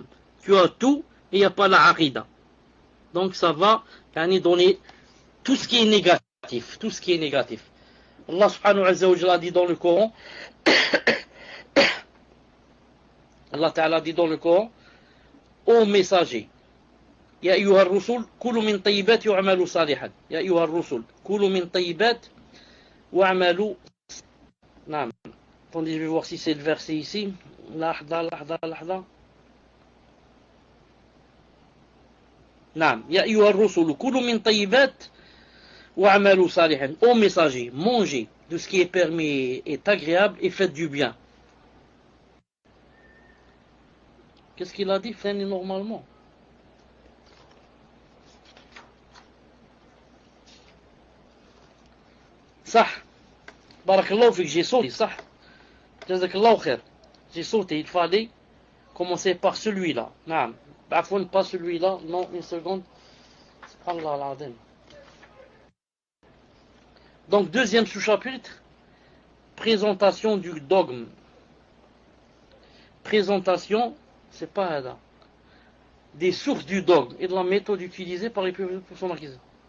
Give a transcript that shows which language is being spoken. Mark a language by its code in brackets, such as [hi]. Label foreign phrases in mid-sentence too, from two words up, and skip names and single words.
[fr] Tu as tout et il n'y a pas la aqidah. Donc ça va donner tout ce qui est négatif. Tout ce qui est négatif. Allah [ar] سبحانه وتعالى [fr] dit dans le Coran, Allah ta'ala dit dans le Coran, ô messager, [ar] يا أيها الرسل كلوا من الطيبات واعملوا صالحا. يا أيها الرسل كلوا من الطيبات واعملوا. نعم. [fr] Attendez, je vais voir si c'est le verset ici. [ar] لحظة، لحظة، لحظة. نعم. يا أيها الرسل كلوا من الطيبات واعملوا صالحا. [fr] Ô messager, mangez de ce qui est permis et agréable et faites du bien. Qu'est-ce qu'il a dit, Fanny, normalement? [ar] صح. بارك الله فيك, [fr] j'ai sauté, [ar] صح. جزاك الله خير. [fr] J'ai sauté, il fallait commencer par celui-là. [ar] نعم. عفوا, [fr] pas celui-là. Non, une seconde. [ar] الله العظيم. [fr] Donc, deuxième sous-chapitre, présentation du dogme. Présentation, c'est pas là, des sources du dogme et de la méthode utilisée par les peuples pour son acquisition.